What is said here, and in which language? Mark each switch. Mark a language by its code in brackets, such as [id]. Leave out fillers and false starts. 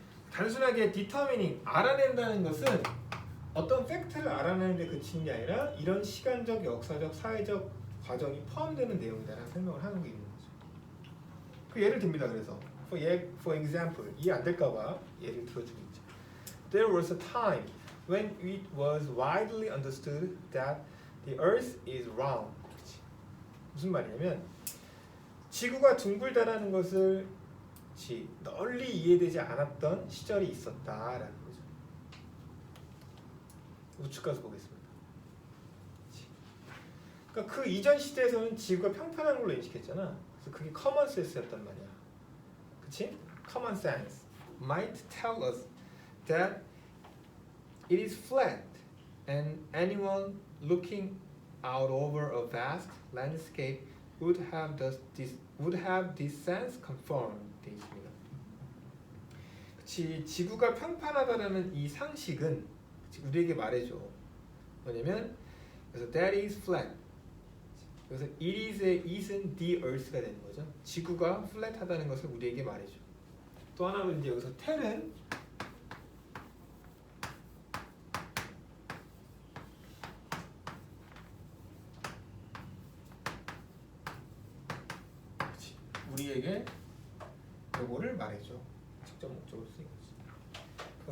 [ko] 단순하게 determining 알아낸다는 것은 어떤 팩트를 알아내는 데 그치는 게 아니라 이런 시간적, 역사적, 사회적 과정이 포함되는 내용이다라는 설명을 하는 게 있는 거죠. 그 예를 듭니다. 그래서 for example 이해 안 될까봐 예를 들어주고 있죠. [en] There was a time when it was widely understood that the Earth is round. [ko] 그치? 무슨 말이냐면 지구가 둥글다라는 것을 널리 이해되지 않았던 시절이 있었다라는 거죠. 우측 가서 보겠습니다. 그러니까 그 이전 시대에서는 지구가 평평한 걸로 인식했잖아. 그래서 그게 common sense였단 말이야. 그치? [en] Common sense might tell us that it is flat and anyone looking out over a vast landscape would have this sense confirmed. [ko] 되어 있습니다. 그치? 지구가 평평하다라는 이 상식은 우리에게 말해줘. 뭐냐면 그래서 [en] that is flat. [ko] 그래서 [en] it is [ko] 의 it은 the earth가 되는 거죠. 지구가 플랫하다는 것을 우리에게 말해줘. 또 하나는 이제 여기서 tell은 우리에게 요거를 말해줘. 직접 목적으로 쓰인 거지.